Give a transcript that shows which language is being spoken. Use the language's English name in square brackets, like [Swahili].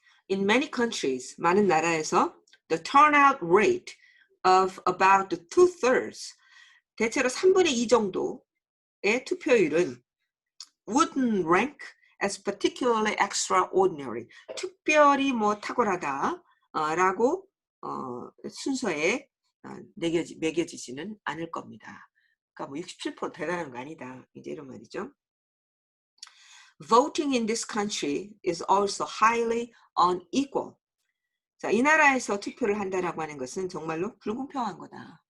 [English] In many countries, [Korean] 많은 나라에서 [English] the turnout rate of about 2/3, [Korean] 대체로 3분의 2 정도의 투표율은 [English] wouldn't rank as particularly extraordinary, [Korean] 특별히 뭐 탁월하다 라고 순서에 매겨지지는 않을 겁니다. 그러니까 뭐 67% 대단한 거 아니다. 이제 이런 말이죠. [English] Voting in this country is also highly unequal. [Korean] 자, 이 나라에서 투표를 한다라고 하는 것은 정말로 불공평한 거다.